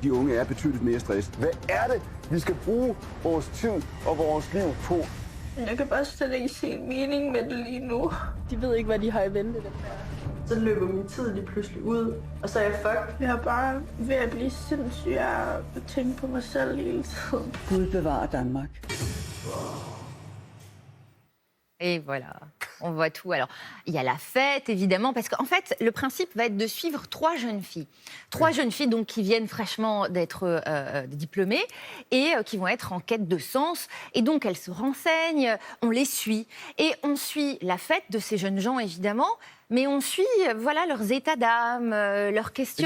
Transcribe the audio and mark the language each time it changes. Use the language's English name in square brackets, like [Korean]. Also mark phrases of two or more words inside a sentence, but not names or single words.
[Danish] De unge er betydeligt mere stresset. Hvad er det, vi skal bruge vores tid og vores liv på? Jeg kan bare slet ikke se en mening med det lige nu. De ved ikke, hvad de har i vente, dem der. Så løber min tid lige pludselig ud, og så er jeg fucked. Jeg er bare ved at blive sindssyg af at tænke på mig selv hele tiden. Gud bevarer Danmark. [French] Et voilà, on voit tout. Alors, il y a la fête, évidemment, parce qu'en fait, le principe va être de suivre 3 jeunes filles. 3 jeunes filles donc, qui viennent fraîchement d'être diplômées et qui vont être en quête de sens. Et donc, elles se renseignent, on les suit. Et on suit la fête de ces jeunes gens, évidemment, mais on suit voilà, leurs états d'âme, leurs questionnements.